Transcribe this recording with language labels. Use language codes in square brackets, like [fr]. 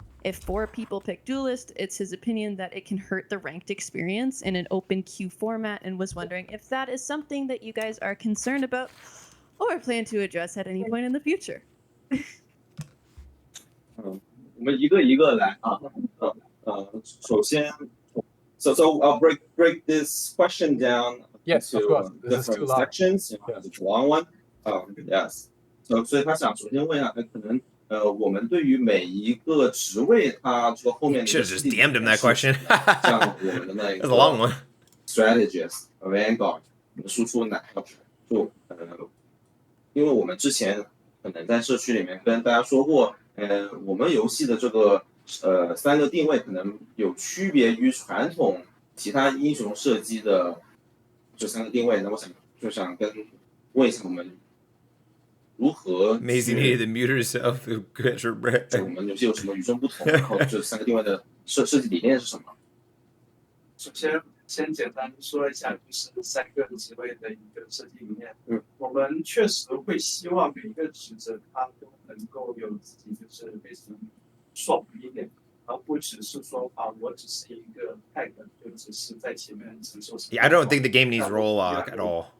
[en] If 4 people pick duelist, it's his opinion that it can hurt the ranked experience in an open queue format, and was wondering if that is something that you guys are concerned about or plan to address at any point in the future. [zh] 我们一个一个来啊。首先 [en] So I'll break this question down into different sections. It's a long one. Yes. [zh] 所以他想首先问一下，可能我们对于每一个职位，它这个后面的 [en] should have just damned him that question. [zh] 像我们的那个 [en] That's a long one. [zh] strategist, vanguard， 我们输出哪个就因为我们之前可能在社区里面跟大家说过，我们游戏的这个3个定位可能有区别于传统其他英雄射击的这3个定位，那我想问一下我们。如何 [en] Maisie needed to mute herself to catch her breath. [zh] 我们游戏有什么与众不同？然后这3个定位的设计理念是什么？首先简单说一下，就是3个职位的一个设计理念。我们确实会希望每一个职责它都能够有自己就是非常爽一点，而不只是说我只是一个 tag， 就只是在前面承受。 [en] Yeah, I don't think the game needs roll lock at all.